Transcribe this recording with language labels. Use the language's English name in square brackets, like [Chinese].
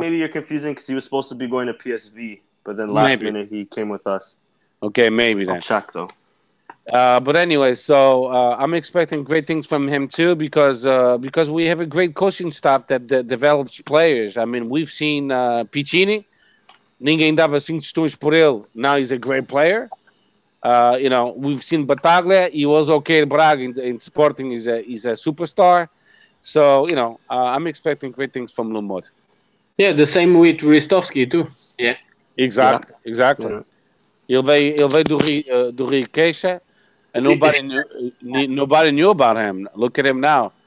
[English] maybe you're confusing because he was supposed to be going to PSV, but then last minute he came with us. Okay, maybe I'll then. check though. But anyway, so I'm expecting great things from him too because we have a great coaching staff that develops players. I mean, we've seen Piccini. [Portuguese] Ninguém dava 5 tostões por ele. [English] Now he's a great player. We've seen Bataglia. He was okay at Braga in Sporting. He's a superstar. So I'm expecting great things from Lumor. Yeah, the same with Ristovski too. Yeah, Exactly. Yeah. [Portuguese] Ele veio do Rio Queixa, [English] and nobody knew about him. Look at him now.